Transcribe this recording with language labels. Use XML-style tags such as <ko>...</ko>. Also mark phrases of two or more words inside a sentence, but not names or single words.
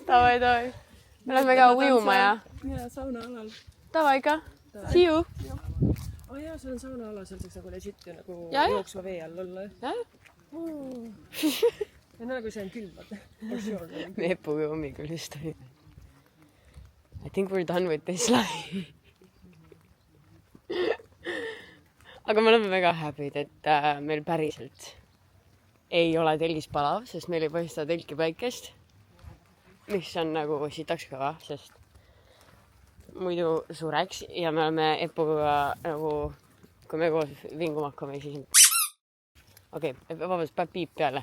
<et>Davai. Me lähme ka ujuma ja... Ja saunaalal. Davai ka.</et> <en>See you.</en> <et>Jaa, see on saunaala, seal saaks nagu legit ju nagu jooksva vee all olla. Ja nagu see on külm, vaata. me Epuga hommikul just oli.</et> <en>I think we're done with this life.</en> <et>Aga me oleme väga happy'd, et meil päriselt ei ole telgis palav, sest meil ei paista telki päikest. Mis on nagu sitaks kõva, sest muidu sureks ja me oleme Epuga nagu, kui me koos vinguma hakkame, siis okei, vabandust, peab piip peale.</et>